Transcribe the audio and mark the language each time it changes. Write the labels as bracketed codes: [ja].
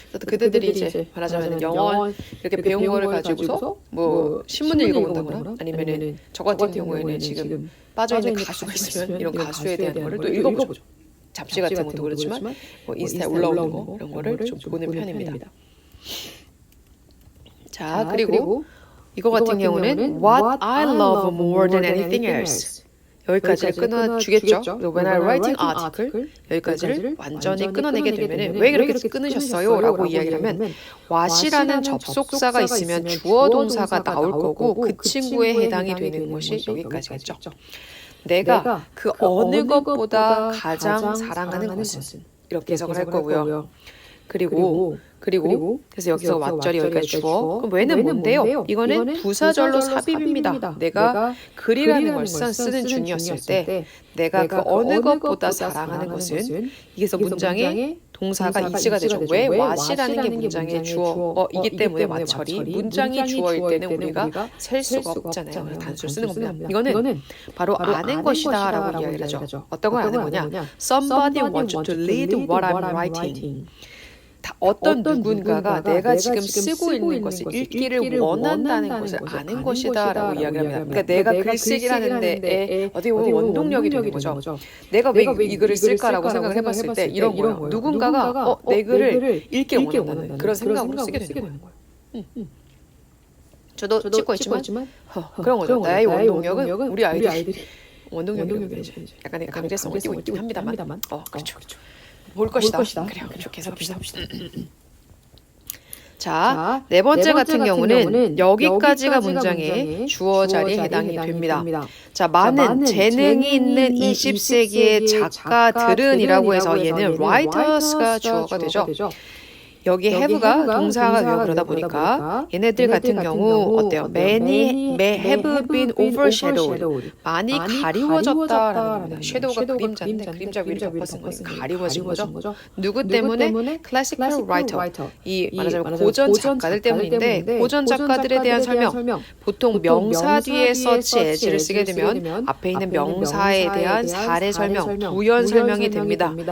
[ko] 그들이 이제 말하자면 영어 이렇게 배운 거를 가지고서 뭐 신문을 읽어본다거나 아니면은 저 같은 경우에는 지금 빠져있는 가수가 있으면 이런 가수에 대한 거를 또 읽어보죠. 잡지 같은 것도 그렇지만 뭐 인스타에 올라오는 거 이런 거를 좀 보는 편입니다. 자, 그리고 이거 같은 경우는 [en] What I love more than anything else. [ko] 여기까지를 끊어주겠죠. [en] When I writing article [ko] 여기까지를 완전히 끊어내게 되면 왜 그렇게 끊으셨어요? 라고 이야기를 하면 what이라는 접속사가 있으면 주어 동사가 나올 거고 그 친구에 해당이 되는 것이 여기까지겠죠. 내가 그 어느 것보다 가장 사랑하는 것은 이렇게 해석을 할 거고요. 그리고 그래서 여기서 왓절이 여기까지 주어. 그럼 왜는 뭔데요? 이거는 부사절로 삽입입니다. 내가 글이라는 걸 쓰는 중이었을 때 내가 그 어느 것보다 사랑하는 것은 여기서 문장에 동사가 이치가 되죠. 왜? what이라는 게 문장의 주어이기 때문에 왓절이 문장이 주어일 때는 우리가 셀 수가 없잖아요. 단수를 쓰는 겁니다. 이거는 바로 아는 것이다 라고 이야기를 하죠. 어떤 걸 아는 거냐? [en] Somebody wants to read what I'm writing. [ko] 어떤 누군가가 내가 지금 쓰고 있는 것을 읽기를 원한다는 것을 아는 것이다 라고 이야기를 합니다. 그러니까 내가 글쓰기라는 데에 어떻게 보면 원동력이 되는 거죠. 내가 왜 이 글을 쓸까라고 생각을 해봤을 때 이런 거예요. 누군가가 내 글을 읽기 원한다는 그런 생각으로 쓰게 되는 거예요. 저도 찍고 있지만 그런 거죠. 나의 원동력은 우리 아이들이 원동력이 약간의 강제성을 띠고 있긴 합니다만 그렇죠. 볼 것이다. 그래요. 좋게 해석합시다. 자, 네 번째 같은 경우는 여기까지가 문장의 주어 자리에 해당이 됩니다. 자, 많은 재능이 있는 20세기의 작가들은 이라고 해서 얘는 writers가 주어가 되죠. 여기 have가 동사가 되어 그러다 보니까 얘네들 같은 경우 어때요? [en] Many may have been overshadowed. [ko] 많이 가리워졌다라는 겁니다. shadow가 그림자인데 그림자 위를 덮었은 것은 가리워진 거죠. 누구 때문에? [en] classical writer. [ko] 이 말하자면 고전 작가들 때문인데 고전 작가들에 대한 설명. 보통 명사 뒤에 such as를 쓰게 되면 앞에 있는 명사에 대한 사례 설명, 부연 설명이 됩니다.